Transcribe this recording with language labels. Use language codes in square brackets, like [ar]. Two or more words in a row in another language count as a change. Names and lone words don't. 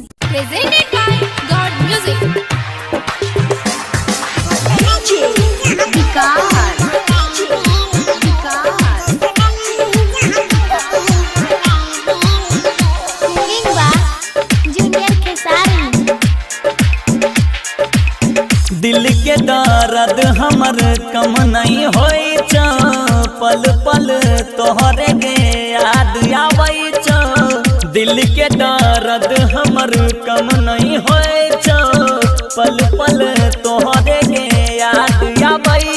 [en] Presented by God Music. Singing by Junior Kesari. [mai] दिल के दर्द हमर कम नहीं होई छ पल पल तोहरे के याद आवे छ दिल के दर्द हमर कम नहीं होई छ पल पल तोहरे के याद आवे